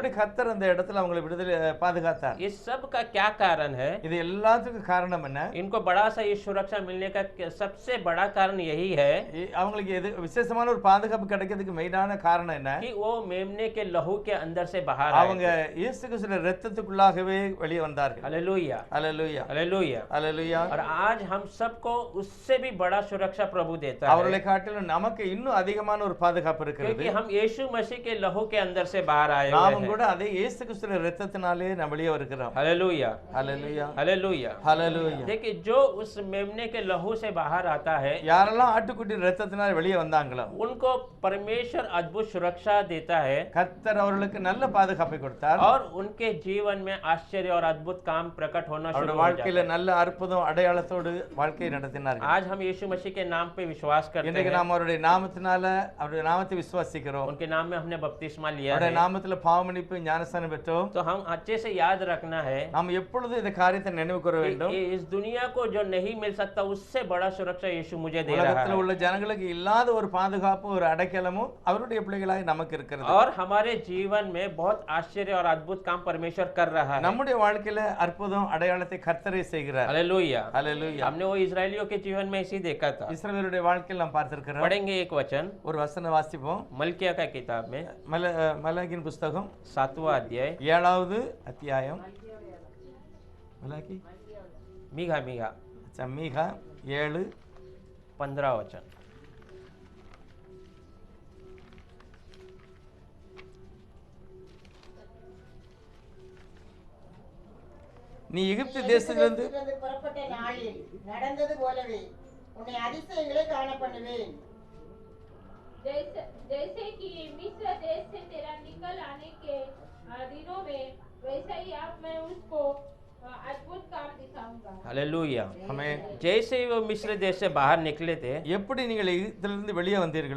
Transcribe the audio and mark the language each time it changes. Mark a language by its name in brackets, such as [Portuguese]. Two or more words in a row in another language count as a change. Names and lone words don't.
[Tamil] எப்படி கர்த்தர் அந்த இடத்துல அவங்களை விடுதலை பாதுகாத்தார். [Hindi] इस सब का क्या कारण है? [Tamil] இது எல்லாத்துக்கும் காரணம் என்ன? [Hindi] इनको बड़ा सा ये सुरक्षा मिलने का सबसे बड़ा कारण यही है [Tamil] அவங்களுக்கு எது விசேஷமான ஒரு பாதுகாப்பு கிடைக்கிறதுக்கு மெயினான காரணம் என்ன? [Hindi] कि वो मेमने के लहू के अंदर से बाहर आए. [Tamil] அவங்க இயேசு கிறிஸ்துவின் இரத்தத்துக்குள்ளாகவே வெளியே வந்தார்கள். [Hindi] हालेलुया [Tamil] ஹalleluya [Hindi] हालेलुया. [Tamil] ஹalleluya. [Hindi] और आज हम सबको उससे भी बड़ा सुरक्षा प्रभु देता है, [Tamil] அவர்களை காட்டிலும் நமக்கு இன்னும் அதிகமான ஒரு பாதுகாப்பு இருக்கிறது. [Hindi] क्योंकि हम यीशु मसीह के लहू के अंदर से बाहर आए हुए [Tamil] நாமும் [Hindi] हैं. [Tamil] கூட அதே இயேசு கிறிஸ்துவின் இரத்தத்தினாலே நாம் வெளியே வருகிறோம். [Hindi] हालेलुया [Tamil] ஹalleluya [Hindi] हालेलुया. [Tamil] ஹalleluya. [Hindi] देखिए जो उस मेमने के लहू से बाहर आता है [Tamil] யாரெல்லாம் ஆட்டுக்குட்டியின் இரத்தத்தினால் வெளியே வந்தாங்களோ [Hindi] उनको परमेश्वर अद्भुत सुरक्षा देता है [Tamil] கர்த்தர் அவர்களுக்கு நல்ல பாதுகாப்பை கொடுத்தார். [Hindi] और उनके जीवन में आश्चर्य और अद्भुत काम प्रकट होना शुरू [Tamil] அவருடைய [Hindi] हो जाता [Tamil] வாழ்க்கையில நல்ல அற்புதம் அடையாளத்தோடு வாழ்க்கையை [Hindi] है. [Tamil] நடத்தினார்கள். [Hindi] आज हम यीशु मसीह के नाम पे विश्वास करते [Tamil] இன்னைக்கு [Hindi] हैं, [Tamil] நாம் அவருடைய நாமத்தினால அவருடைய நாமத்தை விசுவாசிக்கிறோம். [Hindi] उनके नाम में हमने बपतिस्मा लिया [Tamil] அவருடைய [Hindi] है. [Tamil] நாமத்துல பாவமன்னிப்பு ஞானஸ்நானம் பெற்றோம். [Hindi] तो हम अच्छे से याद रखना है [Tamil] நாம் எப்பொழுதும் இந்த காரியத்தை நினைவு கூற வேண்டும். [Hindi] कि इस दुनिया को जो नहीं मिल सकता उससे बड़ा सुरक्षा यीशु मुझे दे रहा [Tamil] உலகத்துல [Hindi] है. [Tamil] உள்ள ஜனங்களுக்கு இல்லாத ஒரு பாதுகாப்பு ஒரு அடைக்கலமும் அவருடைய பிள்ளைகளாய் நமக்கு இருக்கிறது. [Hindi] और हमारे जीवन में बहुत आश्चर्य और अद्भुत काम परमेश्वर कर रहा है. [Tamil] நம்முடைய வாழ்க்கையில அற்புதம் அடையாளத்தை கர்த்தரே செய்கிறார். [Hindi] हालेलुया. [Tamil] ஹalleluya. [Hindi] हमने वो इजरायलियों के जीवन में इसी देखा था. [Tamil] இஸ்ரவேலுடைய வாழ்க்கையில் நாம் பார்த்திருக்கிறோம். [Hindi] पढ़ेंगे एक वचन [Tamil] ஒரு வசனம் வாசிப்போம். [Hindi] मलकिया का किताब में [Tamil] மலாகியின் புஸ்தகம் [Hindi] 7वां अध्याय [Tamil] 7வது அத்தியாயம். மலாகி [Hindi] मीघा मीघा [Tamil] மீகா 7 [Hindi] 15 वचन. [Tamil] நீ எகிப்து தேசத்திலிருந்து எகிப்திலிருந்து புறப்பட்ட நாளில் நடந்தது போலவே உன்னை அதிசயங்களை காண பண்ணுவேன். [Hindi] जैसे कि मिस्र देश से तेरा निकल आने के दिनों में वैसा ही अब मैं उसको अद्भुत काम दिखाऊंगा. हालेलुया. हमें जैसे ही वो मिस्र देश से बाहर निकले थे [Tamil] எப்படி நீங்கள் எகிப்திலிருந்து வெளியே வந்தீர்களோ